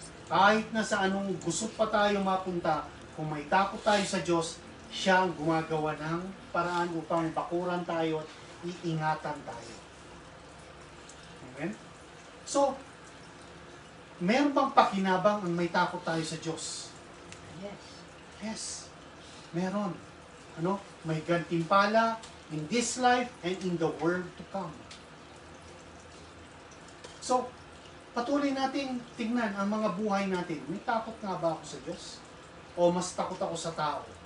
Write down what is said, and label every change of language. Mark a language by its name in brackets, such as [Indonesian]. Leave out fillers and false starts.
[Filipino] Kahit na sa anong gusot pa tayo mapunta, kung may takot tayo sa Diyos, siya ang gumagawa ng paraan upang bakuran tayo at iingatan tayo. Amen? So, meron bang pakinabang ang may takot tayo sa Diyos? [English] Yes. [Filipino] Yes, meron. Ano? May gantimpala [English] in this life and in the world to come. [Filipino] So, patuloy natin tignan ang mga buhay natin. May takot nga ba ako sa Diyos? O mas takot ako sa tao?